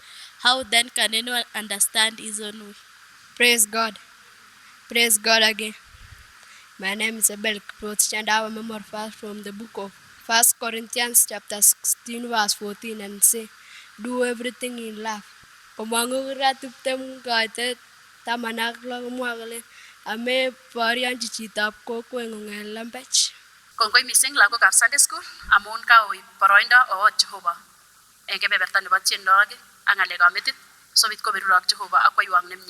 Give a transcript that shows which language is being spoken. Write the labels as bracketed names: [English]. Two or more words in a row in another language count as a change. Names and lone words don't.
[English] How then can anyone understand his own way? Praise God. Praise God again. My name is Abel Kiprotich, and I remember verse from the book of 1 Corinthians chapter 16 verse 14 and say, do everything in love. [Kalenjin] Omangu ratuptem kaitet tamanak lo komwa kole ame borionchi chitab kokweng'ung en lembech. Kongoi mising lagokab [English] Sunday school [Kalenjin] amun kaoib boroindo oot Jehova eng kebeberta nebo tienwogik ak ng'alekab metit sobit koberurok Jehova ak kwaiwok nemie.